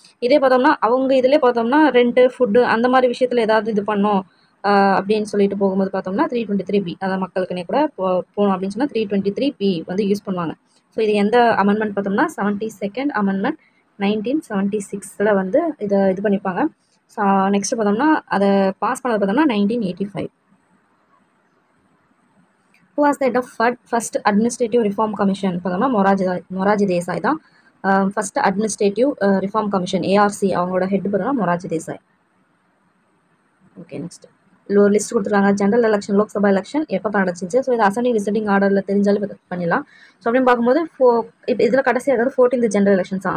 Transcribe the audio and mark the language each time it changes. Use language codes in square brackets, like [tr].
[ta] இதே பார்த்தோம்னா அவங்க இதிலே பார்த்தோம்னா ரெண்ட், ஃபுட்டு அந்த மாதிரி விஷயத்தில் ஏதாவது இது பண்ணோம் அப்படின்னு சொல்லிட்டு போகும்போது பார்த்தோம்னா 323B, அதாவது மக்களுக்குனே கூட போகணும் அப்படின்னு சொன்னால் 323B வந்து யூஸ் பண்ணுவாங்க. ஸோ இது எந்த அமெண்ட்மெண்ட் பார்த்தோம்னா 72nd அமெண்ட்மெண்ட் 1976 வந்து இதை இது பண்ணிப்பாங்க. ஸோ நெக்ஸ்ட் பார்த்தோம்னா அதை பாஸ் பண்ணது பார்த்தோம்னா 1985. [en] Who was the head of first administrative reform commission? [ta] பார்த்தோம்னா மொராஜி தேசாய் தான் first administrative reform commission, ARC, அவங்களோட ஹெட் பார்த்தோம்னா மொராஜி தேசாய். ஓகே, நெக்ஸ்ட் ஒரு லிஸ்ட் கொடுத்துருக்காங்க. ஜென்ரல் எலெக்ஷன், லோக்சபா எலெக்ஷன் எப்போ நடந்துச்சு. ஸோ இது அசெண்டிங் டிசெண்டிங் ஆர்டரில் தெரிஞ்சாலும் பண்ணிடலாம். ஸோ அப்படின்னு பார்க்கும்போது இப்போ இதில் கடைசி அதாவது 14th ஜென்ரல் எலெக்ஷன்ஸ் தான்.